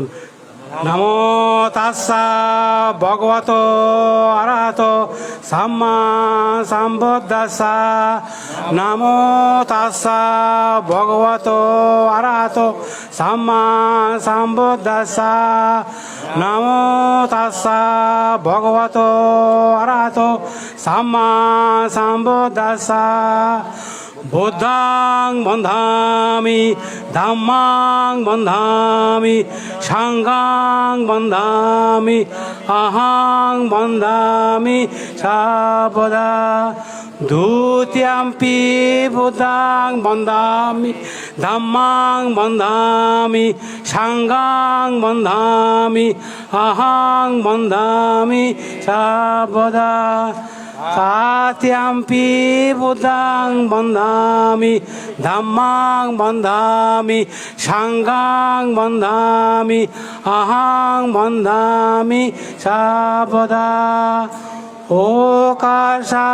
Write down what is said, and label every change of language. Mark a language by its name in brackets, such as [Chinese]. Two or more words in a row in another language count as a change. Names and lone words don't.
[Pali] নমো তাস্সা ভগবত আরহত সাম্মা সাম্বুদ্দাসা। নমো তাস্সা ভগবত আরহত সাম্মা সাম্বুদ্দাসা। নমো তাস্সা ভগবত আরহত সাম্মা সাম্বুদ্দাসা। বুদ্ধাং বন্ধামি ধাম্মাং বন্ধামি সাংঘাং বন্ধামি আহাং বন্ধামি সাবদা। দ্বিতীয়াম্পি বুদ্ধাং বন্ধামি ধাম্মাং বন্ধামি সাংঘাং বন্ধামি আহাং বন্ধামি সাবদা। Satyampi Buddhang Bandhami Dhammang Bandhami Sanghang Bandhami Ahang Bandhami Sabada Okasa